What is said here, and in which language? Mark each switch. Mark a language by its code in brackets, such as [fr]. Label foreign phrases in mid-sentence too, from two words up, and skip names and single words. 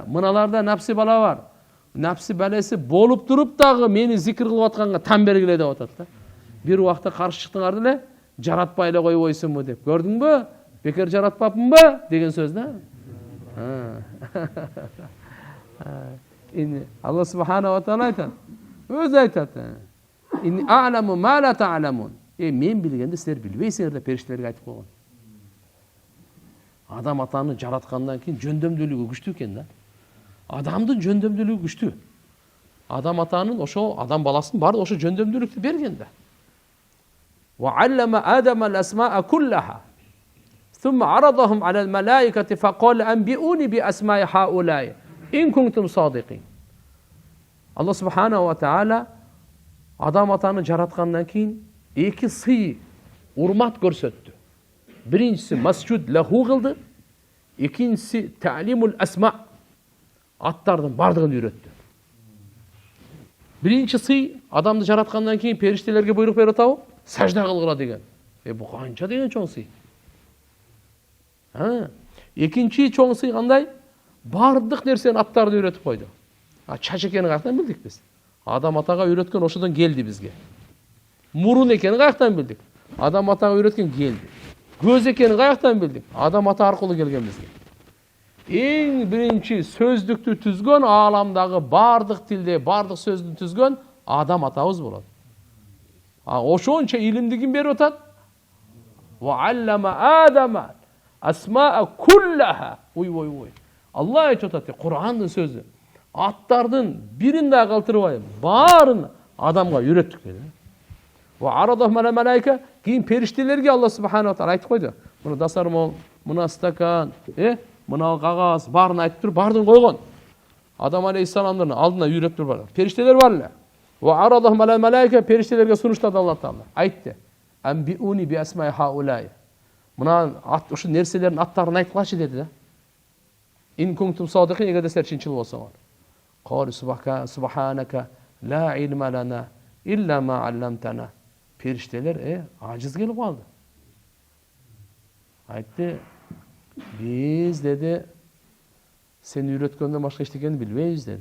[ky] Мыналарда напси бала бар. Напси баласы болуп туруп дагы мени зикир кылып атканга там бергиле деп атат да. Бир убакта каршы чыктыңар деле, жаратпай эле койбойсуңбу деп. Көрдүңбү? Бекер жаратпапмынбы деген сөз да. [ar] الله سبحانه وتعالى [ky] айтат. Өзү айтат. [ar] إني أعلم ما لا تعلمون. [ky] Мен билгенди силер билбейсиңер деп периштелерге айтып койгон. Адам атаны жараткандан кийин жөндөмдүүлүгү күчтүү экен да. Адамдын жөндөмдүүлүгү күчтүү. Адам атанын ошо адам баласын бар ошо жөндөмдүүлүктү берген да. [ar] وعلم آدم الأسماء كلها. ثم عرضهم على الملائكة فقال أنبئوني بأسماء هؤلاء إن كنتم صادقين. الله سبحانه وتعالى [ky] Адам атаны жараткандан кийин эки сый, урмат көрсөттү. Биринчиси [ar] مسجود له [ky] кылды, экинчиси [ar] تعليم الأسماء' [ky] аттардын бардыгын үйрөттү. Биринчи сый адамды жараткандан кийин периштелерге буйрук берип атабы? Сажда кылгыла деген. Бу канча деген чоң сый. Экинчи чоң сый кандай? Бардык нерсенин аттарын үйрөтүп койду. Чач экенин каяктан билдик биз? Адам атага үйрөткөн ошодон келди бизге. Мурун экенин каяктан билдик? Адам атага үйрөткөн келди. Көз экенин каяктан билдик? Адам ата аркылуу келген бизге. Эң биринчи сөздүктү түзгөн, ааламдагы бардык тилде, бардык сөздү түзгөн Адам атабыз болот. Ошончо илимди ким берип атат? [ar] وعلم آدم أسماء كلها. Ой. [ky] Алла айтып атат, Кур'андын сөзү. Аттардын бирин да калтырбай, баарын адамга үйрөттүк dedi. [ar] وعرضهم على ملائكة, [ky] кийин периштелерге [ar] الله سبحانه وتعالى [ky] айтып койду. Муну дасармол, муна стакан, мына кагаз, баарын айтып туруп, баарын койгон. Адам алейхиссаламдын алдына үйрөтүп турбады. Периштелер бар эле. [ar] وعرضهم على ملائكة, [ky] периштелерге сунуштады Алла таала. Айтты. [ar] أنبئوني بأسماء هؤلاء. [ky] Мына ушу нерселердин аттарын айткылачы деди да. [ar] إن كنتم صادقين, [ky] эгерде силер чынчыл болсоңор. [ar] قالوا سبحانك لا علم لنا إلا ما علمتنا. [ky] Периштелер ажиз келип калды. Айтты, биз деди сени үйрөткөндөн башка эчтекени билбейбиз деди.